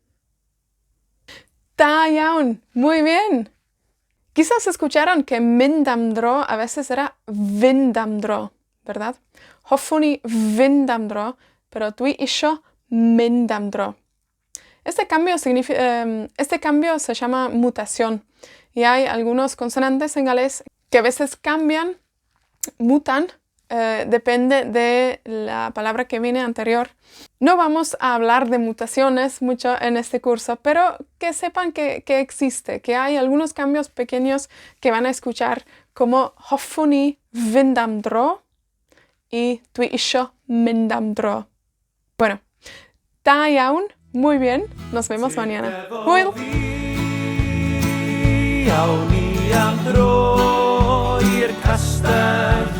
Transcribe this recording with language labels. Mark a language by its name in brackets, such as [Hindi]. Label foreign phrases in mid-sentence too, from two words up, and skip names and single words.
[Welsh] Da iawn, [Spanish] muy bien. Quizás escucharon que [Welsh] mynd am dro [Spanish] a veces era [Welsh] fynd am dro, [Spanish] ¿verdad? [Welsh] Hoffwn i fynd am dro, pero dwi isio mynd am dro. [Spanish] Este cambio se llama mutación y hay algunos consonantes en galés que a veces cambian, mutan, depende de la palabra que viene anterior. No vamos a hablar de mutaciones mucho en este curso, pero que sepan que existe, que hay algunos cambios pequeños que van a escuchar como [Welsh] hoffwn i fynd am dro [Spanish] y [Welsh] dwi isio mynd am dro. [Spanish] Bueno, [Welsh] da iawn, [Spanish] muy bien, nos vemos mañana. [Welsh] Hwyl! Awn ni am dro i'r castell.